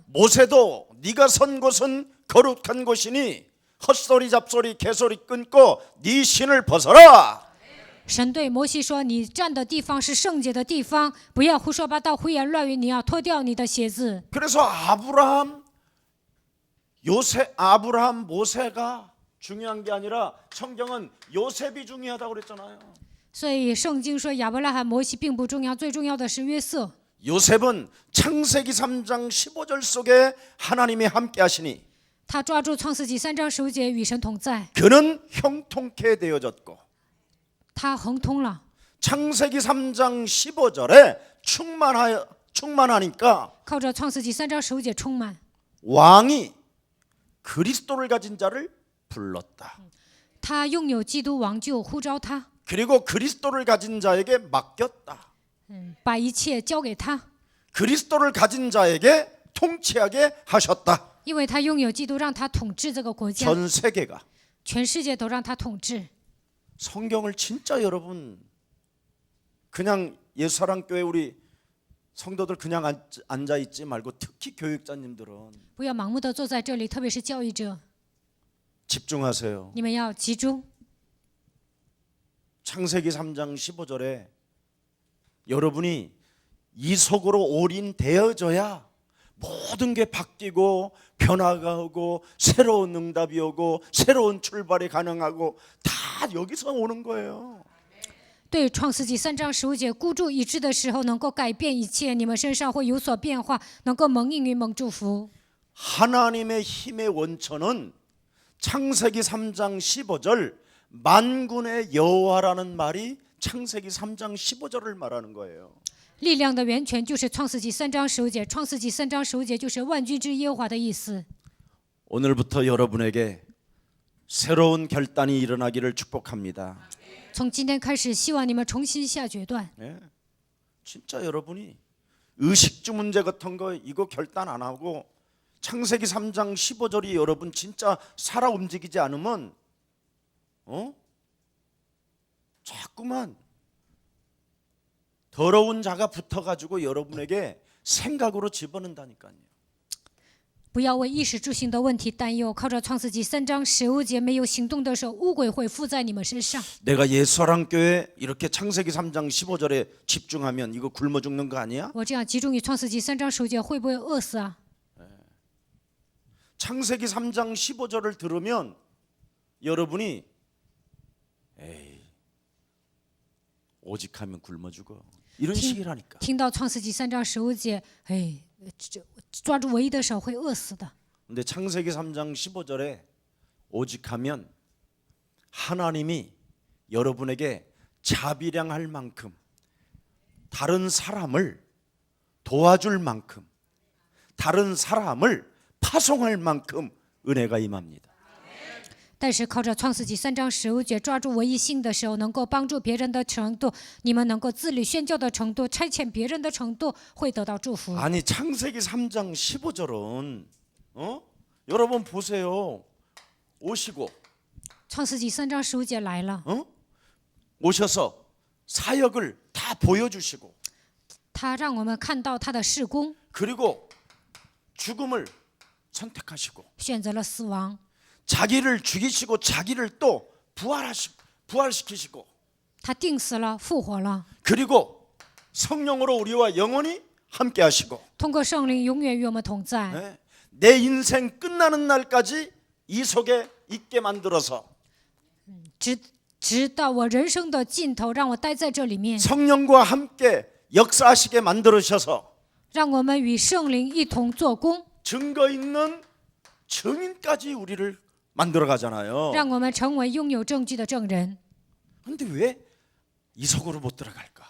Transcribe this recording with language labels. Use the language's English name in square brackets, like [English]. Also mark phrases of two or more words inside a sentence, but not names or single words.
[Korean] 모세도 네가 선 곳은 거룩한 곳이니 헛소리 잡소리 개소리 끊고 네 신을 벗어라. [Chinese] 神对摩西说：“你站的地方是圣洁的地方，不要胡说八道、胡言乱语。你要脱掉你的鞋子。 [Korean] 그래서 아브라함 모세가 중요한 게 아니라 성경은 요셉이 중요하다고 그랬잖아요. ” [Chinese] 所以圣经说亚伯拉罕、摩西并不重要，最重要的是约瑟。 [Korean] 요셉은 창세기 3장 15절 속에 하나님이 함께 하시니 [Chinese] 他抓住创世纪3章15节，与神同在， [Korean] 그는 형통케 되어졌고 [Chinese] 他亨通了。 [Korean] 창세기 3장 15절에 충만하니까 [Chinese] 靠着创世纪3章15节充满， [Korean] 왕이 그리스도를 가진 자를 불렀다. [Chinese] 他拥有基督王就呼召他， [Korean] 그리고 그리스도를 가진 자에게 맡겼다. [Chinese] 把一切交给他， [Korean] 그리스도를 가진 자에게 통치하게 하셨다. [Chinese] 因为他拥有基督，让他统治这个国家， [Korean] 전 세계가. [Chinese] 全世界都让他统治。 [Korean] 성경을 진짜 여러분 그냥 예수사랑교회 우리 성도들 그냥 앉아 있지 말고 특히 교육자님들은 [Chinese] 不要盲目的坐在这里，特别是教育者， [Korean] 집중하세요. [Chinese] 你们要集中。 [Korean] 창세기 3장 15절에 여러분이 이 속으로 올인되어져야 모든 게 바뀌고 변화가 오고 새로운 응답이 오고 새로운 출발이 가능하고 다 여기서 오는 거예요. [Chinese] 对创世纪3章15节孤注一掷的时候，能够改变一切，你们身上会有所变化，能够蒙应允、蒙祝福。 [Korean] 하나님의 힘의 원천은 창세기 3장 15절 만군의 여호와라는 말이 창세기 3장 15절을 말하는 거예요. [Chinese] 力量的源泉就是创世纪3章15节，创世纪3章15节就是万军之耶和华的意思。 [Korean] 오늘부터 여러분에게 새로운 결단이 일어나기를 축복합니다. [Chinese] 从今天开始，希望你们重新下决断。 [Korean] 진짜 여러분이 의식주 문제 같은 거 이거 결단 안 하고 창세기 3장 15절이 여러분 진짜 살아 움직이지 않으면 자꾸만 더러운 자가 붙어가지고 여러분에게 생각으로 집어넣는다니까요. [Chinese] 不要为衣食住行的问题担忧。靠着创世纪3章15节，没有行动的时候，污鬼会附在你们身上。 [Korean] 내가 옛사랑교회 이렇게 창세기 3장 15절에 집중하면 이거 굶어 죽는 거 아니야? [Chinese] 我这样集中于创世纪3章15节，会不会饿死啊？ [Korean] 창세기 3장 15절을 들으면 여러분이 에이 오직 하면 굶어 죽어 이런 식이라니까. [Chinese] 听到创世纪3章15节，哎，抓住唯一的手会饿死的。 [Korean] 근데 창세기 3장 15절에 오직 하면 하나님이 여러분에게 자비량할 만큼 다른 사람을 도와줄 만큼 다른 사람을 파송할 만큼 은혜가 임합니다. [Chinese] 但是靠着创世纪3章15节，抓住唯一性的时候，能够帮助别人的程度，你们能够自律宣教的程度，差遣别人的程度，会得到祝福。 [Korean] 아니 창세기 3장 15절은 여러분 보세요. 오시고 [Chinese] 创世纪3章15节来了， [Korean] 오셔서 사역을 다 보여주시고 [Chinese] 他让我们看到他的事工， [Korean] 그리고 죽음을 선택하시고 [Chinese] 选择了死亡， [Korean] 자기를 죽이시고 자기를 또 부활시키시고 [Chinese] 他定死了，复活了， [Korean] 그리고 성령으로 우리와 영원히 함께하시고 [Chinese] 通过圣灵永远与我们同在。 [Korean] 내 인생 끝나는 날까지 이 속에 있게 만들어서 [Chinese] 直到我人生的尽头，让我待在这里面， [Korean] 성령과 함께 역사하시게 만들으셔서 [Chinese] 让我们与圣灵一同做工， [Korean] 증거 있는 증인까지 우리를 만들어 가잖아요. [Chinese] 让我们成为拥有证据的证人。 [Korean] 근데 왜 이 속으로 못 들어갈까?